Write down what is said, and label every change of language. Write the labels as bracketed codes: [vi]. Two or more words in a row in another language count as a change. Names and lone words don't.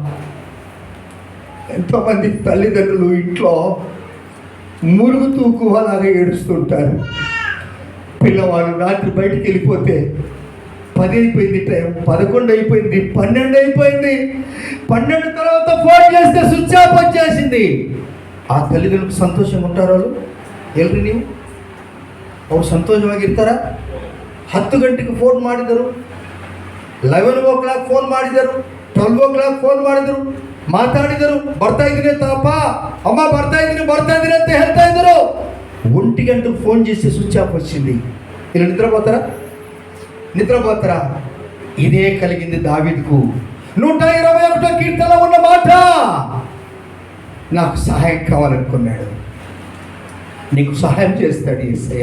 [te] ఎంతోమంది తల్లిదండ్రులు ఇంట్లో మురుగు తూకు అలాగా ఏడుస్తుంటారు. పిల్లవాడు రాత్రి బయటికి వెళ్ళిపోతే 10 అయిపోయింది, టైం 11 అయిపోయింది, 12 అయిపోయింది. 12 తర్వాత ఫోన్ చేస్తే స్విచ్ ఆఫ్ వచ్చేసింది. ఆ తల్లిదండ్రులకు సంతోషంగా ఉంటారు వాళ్ళు. [kn] ಎಲ್ರಿ ನೀವು ಅವ್ರು ಸಂತೋಷವಾಗಿರ್ತಾರ? 10 ಗಂಟೆಗೆ ಫೋನ್ ಮಾಡಿದರು, 11 o'clock ಫೋನ್ ಮಾಡಿದರು, 12 o'clock ಫೋನ್ ಮಾಡಿದರು, ಮಾತಾಡಿದರು, ಬರ್ತಾ ಇದ್ದೀನಿ ತಾಪ, ಅಮ್ಮ ಬರ್ತಾ ಇದ್ದೀನಿ ಅಂತ ಹೇಳ್ತಾ ಇದ್ದರು. [te] 1 ಗಂಟೆಗೆ ఫోన్ చేసి స్విచ్ ఆఫ్ వచ్చింది. ఇలా నిద్రపోతారా? ఇదే కలిగింది దావీదుకు. 121 కీర్తనలో ఉన్న మాట, నాకు సహాయం కావాలనుకున్నాడు. నీకు సహాయం చేస్తాడు యేసయ్య.